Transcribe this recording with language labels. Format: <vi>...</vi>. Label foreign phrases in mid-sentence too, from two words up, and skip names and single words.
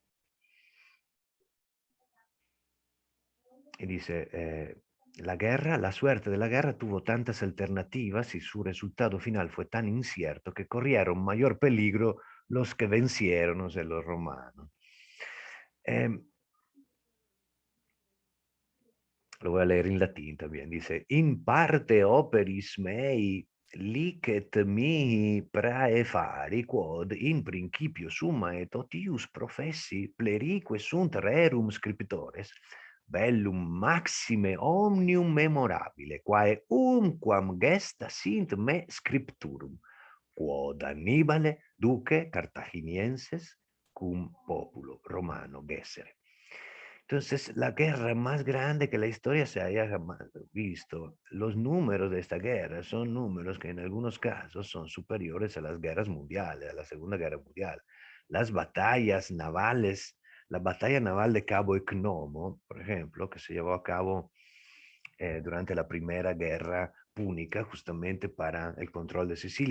<es>Y dice, la suerte de la guerra tuvo tantas alternativas y su resultado final fue tan incierto que corrieron mayor peligro los que vencieron, o sea, los romanos. Lo voy a leer en latín también. Dice,</es> <la>in parte operis mei licet mihi praefari quod in principio summa et otius professi plerique sunt rerum scriptores bellum maxime omnium memorabile quae umquam gesta sint me scripturum quod Annibale duce cartaginienses cum populo romano gessere.</la> <es>Entonces, la guerra más grande que la historia se haya jamás visto, los números de esta guerra son números que en algunos casos son superiores a las guerras mundiales, a la Segunda Guerra Mundial. Las batallas navales, la batalla naval de Cabo Ecnomo, por ejemplo, que se llevó a cabo durante la Primera Guerra Púnica, justamente para el control de Sicilia.</es>